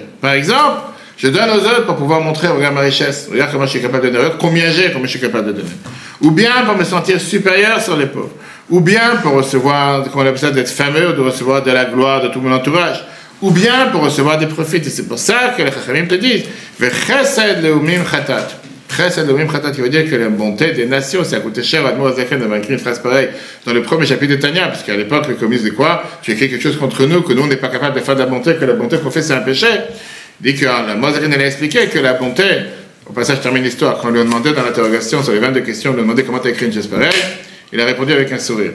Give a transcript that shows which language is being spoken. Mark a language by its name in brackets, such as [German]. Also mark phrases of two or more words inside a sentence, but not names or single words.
[French] Par exemple, je donne aux autres pour pouvoir montrer, regarde ma richesse, regarde comment je suis capable de donner, combien j'ai, comment je suis capable de donner. Ou bien pour me sentir supérieur sur les pauvres. Ou bien pour recevoir, comme on appelle ça, d'être fameux, de recevoir de la gloire de tout mon entourage. Ou bien pour recevoir des profits. Et c'est pour ça que les chachamim te disent, [Hebrew] וחסד לאומים חטאת. חסד לאומים חטאת, [French] qui veut dire que la bonté des nations, ça a coûté cher à Admor Zaken d'avoir écrit une phrase pareille dans le premier chapitre de Tanya, parce qu'à l'époque, les communistes disaient quoi? Tu écris quelque chose contre nous, que nous, on n'est pas capable de faire de la bonté, que la bonté qu'on fait, c'est un péché. Il dit que Admor Zaken allait expliquer que la bonté, au passage, je termine l'histoire, quand on lui a demandé dans l'interrogation, sur les 22 questions, on lui a demandé comment tu as écrit une chose pareille, il a répondu avec un sourire.